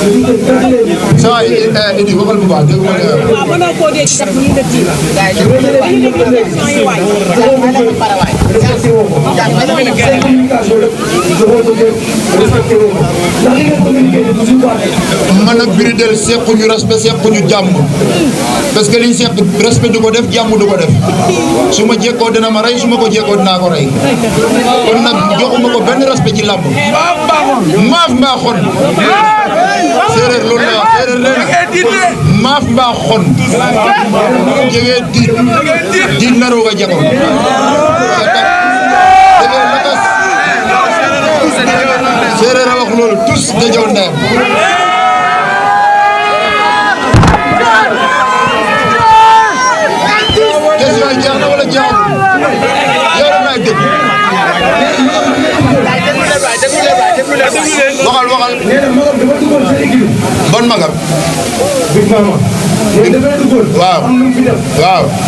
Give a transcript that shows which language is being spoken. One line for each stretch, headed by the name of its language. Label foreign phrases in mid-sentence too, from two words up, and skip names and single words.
Wolof: saa yi Idi waxal bu baax dégg nga man ak Biridel sequñu respect sequñu jàmm parce que liñ seq respect du ko def jàmm du ko def su ma jekkoo dina ma rey su ma ko jekkoo dinaa ko rey kon nag joxuma ko benn respect ci làmb maaf mbaa xon séeréer loolu la wax séeréer nee na maaf mbaa xon jege diit na roog a jago séeréer a wax loolu tous da jaw ndeyam question yi jeex na wala jeexul yow rek laay dégg waxal bon magam waaw waaw